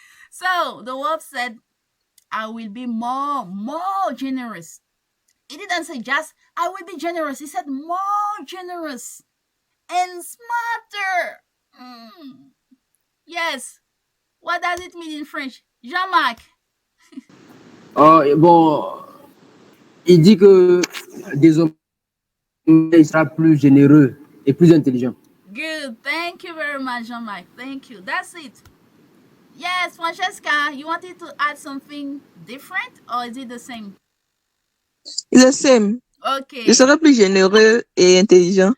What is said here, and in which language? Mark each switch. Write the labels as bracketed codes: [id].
[en] So the wolf said, I will be more generous. He didn't say just, I will be generous. He said more generous and smarter. Yes. What does it mean in French? Jean-Marc. [fr] Bon, il dit que désormais, il sera plus généreux et plus intelligent. [en] Good. Thank you very much, Jean-Marc. Thank you. That's it. Yes, Francesca, you wanted to add something different or is it the same? It's the same. Okay. [fr] Je serai plus généreux et intelligent.